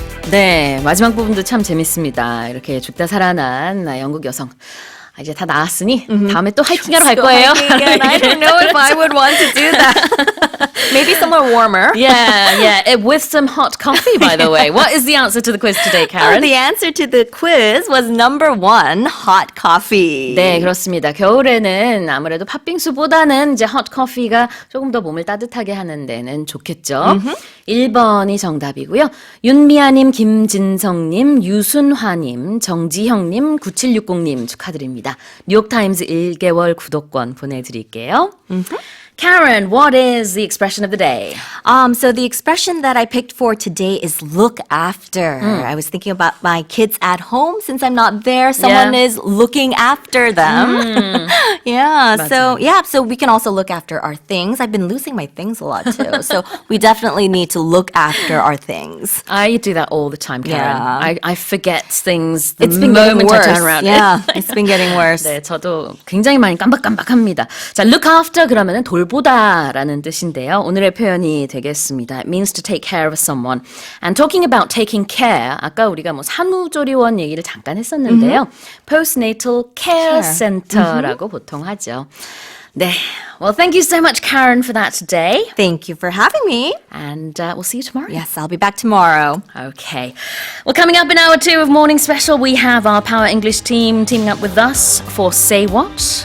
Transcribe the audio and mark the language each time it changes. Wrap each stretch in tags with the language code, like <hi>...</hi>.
<ko>네, 마지막 부분도 참 재밌습니다. 이렇게 죽다 살아난 영국 여성. 이제 다 나았으니 다음에 또 하이킹하러 갈 거예요.</ko> <en>I don't know if I would want to do that. Maybe somewhere warmer. Yeah, with some hot coffee, by the way. What is the answer to the quiz today, Karen? The answer to the quiz was number 1, hot coffee.</en> <ko>네, 그렇습니다. 겨울에는 아무래도 팥빙수보다는 이제 hot coffee가 조금 더 몸을 따뜻하게 하는 데는 좋겠죠. 1번이 정답이고요. 윤미아님, 김진성님, 유순화님, 정지형님, 9760님 축하드립니다. 뉴욕타임즈 1개월 구독권 보내드릴게요.</ko> <en>Karen, what is the expression of the day? So the expression that I picked for today is look after. I was thinking about my kids at home. Since I'm not there, someone is looking after them. So we can also look after our things. I've been losing my things a lot too. So we definitely need to look after our things. I do that all the time, Karen. Yeah. I forget things the It's been getting moment worse. I turn around. Yeah, it's been getting worse.</en> <ko>네, 저도 굉장히 많이 깜박깜박합니다. 자, look after 그러면은 돌보다라는 뜻인데요. 오늘의 표현이 되겠습니다.</ko> <en>It means to take care of someone. And talking about taking care,</en> <ko>아까 우리가 뭐 산후조리원 얘기를 잠깐 했었는데요. Postnatal Care Center라고 보통 하죠.</ko> <en>네, well, thank you so much, Karen, for that today. Thank you for having me. And we'll see you tomorrow. Yes, I'll be back tomorrow. Okay. Well, coming up in hour 2 of Morning Special, we have our Power English team teaming up with us for Say What.</en>